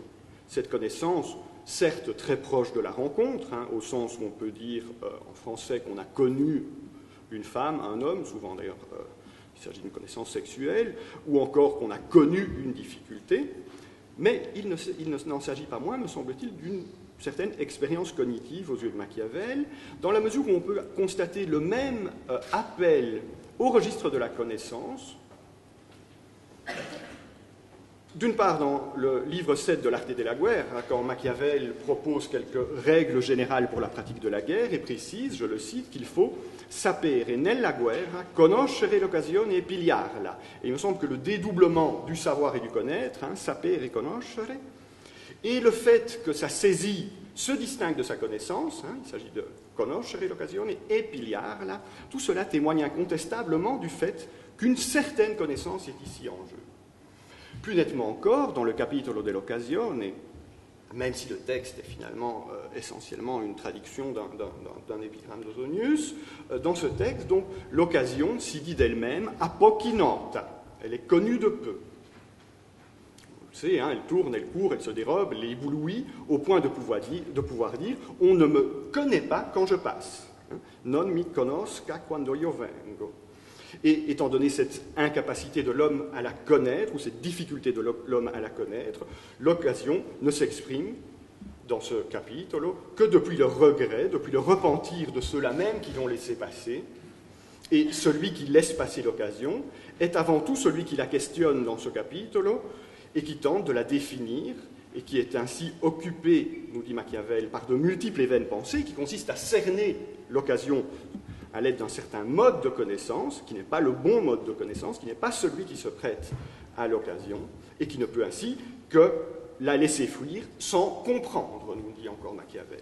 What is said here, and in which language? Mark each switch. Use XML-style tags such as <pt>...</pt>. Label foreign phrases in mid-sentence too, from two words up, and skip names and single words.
<fr>Cette connaissance, certes très proche de la rencontre, au sens où on peut dire en français qu'on a connu une femme, un homme, souvent d'ailleurs il s'agit d'une connaissance sexuelle, ou encore qu'on a connu une difficulté, mais il n'en s'agit pas moins, me semble-t-il, d'une certaine expérience cognitive aux yeux de Machiavel, dans la mesure où on peut constater le même appel au registre de la connaissance, d'une part dans le livre 7 de l'Arte della Guerra, quand Machiavel propose quelques règles générales pour la pratique de la guerre et précise, je le cite, qu'il faut</fr> <it>sapere nella guerra conoscere l'occasione e pigliarla.</it> <fr>Et il me semble que le dédoublement du savoir et du connaître, sapere et conoscere, et le fait que sa saisie se distingue de sa connaissance, il s'agit de</fr> <it>conoscere l'occasione e pigliarla,</it> <fr>tout cela témoigne incontestablement du fait qu'une certaine connaissance est ici en jeu. Plus nettement encore, dans le capitolo dell'occasione, même si le texte est finalement essentiellement une traduction d'un épigramme d'Ausonius, dans ce texte, donc, l'occasion s'y dit d'elle-même</fr> <it>a pochi nota,</it> <fr>elle est connue de peu. Vous le savez, elle tourne, elle court, elle se dérobe, elle éblouit, au point de pouvoir dire « on ne me connaît pas quand je passe ».</fr> <it>Non mi conosca quando io vengo.</it> <fr>Et étant donné cette incapacité de l'homme à la connaître, ou cette difficulté de l'homme à la connaître, l'occasion ne s'exprime dans ce capitolo que depuis le regret, depuis le repentir de ceux-là même qui l'ont laissé passer. Et celui qui laisse passer l'occasion est avant tout celui qui la questionne dans ce capitolo et qui tente de la définir et qui est ainsi occupé, nous dit Machiavel, par de multiples et vaines pensées qui consistent à cerner l'occasion à l'aide d'un certain mode de connaissance, qui n'est pas le bon mode de connaissance, qui n'est pas celui qui se prête à l'occasion, et qui ne peut ainsi que la laisser fuir sans comprendre, nous dit encore Machiavel.</fr>